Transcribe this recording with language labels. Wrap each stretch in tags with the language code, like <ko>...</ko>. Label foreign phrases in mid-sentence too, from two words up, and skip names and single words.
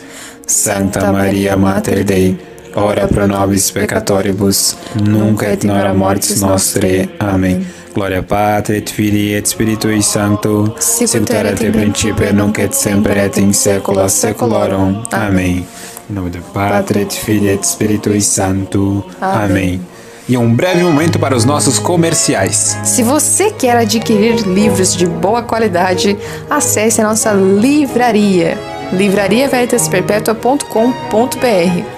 <la>Santa Maria Mater Dei, ora pro nobis peccatoribus, nunc et in hora mortis nostrae.</la> <pt>Amém.</pt> <la>Gloria Patri et Filii et Spiritui Sancto, sicut erat in principio et nunc et semper et in saecula saeculorum.</la> <pt>Amém. Em nome do</pt> <la>Patri et Filii et Spiritui Sancto.</la> <pt>Amém. E um breve momento para os nossos comerciais. Se você quer adquirir livros de boa qualidade, acesse a nossa livraria, livrariaveritasperpetua.com.br.</pt>